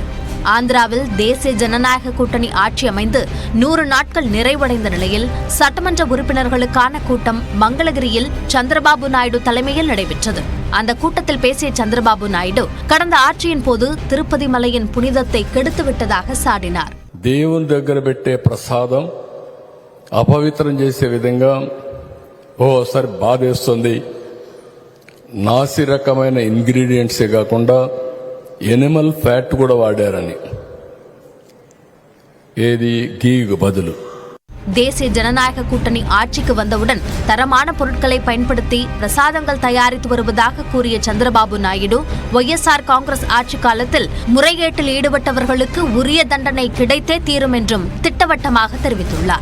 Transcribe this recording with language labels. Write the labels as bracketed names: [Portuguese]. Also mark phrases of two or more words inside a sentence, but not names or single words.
[Tamil] ஆந்திராவில் தேசிய ஜனநாயக கூட்டணி ஆட்சி அமைந்து 100 நாட்கள் நிறைவடைந்த நிலையில் சட்டமன்ற உறுப்பினர்களுக்கான கூட்டம் மங்களகிரியில் சந்திரபாபு நாயுடு தலைமையில் நடைபெற்றது. அந்த கூட்டத்தில் பேசிய சந்திரபாபு நாயுடு கடந்த ஆட்சியின் போது திருப்பதி மலையின் புனிதத்தை கெடுத்துவிட்டதாக சாடினார். [Telugu] దేవుని దగ్గర పెట్టే ప్రసాదం అపవిత్రం చేసే విధంగా ఓసారి బాధేస్తుంది. నాసి రకమైన ఇంగ్రీడియంట్సే కాకుండా [English] animal fat [Telugu] కూడా వాడారని, ఏది గీకు బదులు. [Tamil] தேசிய ஜனநாயக கூட்டணி ஆட்சிக்கு வந்தவுடன் தரமான பொருட்களை பயன்படுத்தி பிரசாதங்கள் தயாரித்து வருவதாக கூறிய சந்திரபாபு நாயுடு, ஒய்எஸ்ஆர் காங்கிரஸ் ஆட்சி காலத்தில் முறைகேட்டில் ஈடுபட்டவர்களுக்கு உரிய தண்டனை கிடைத்தே தீரும் என்றும் திட்டவட்டமாக தெரிவித்துள்ளார்.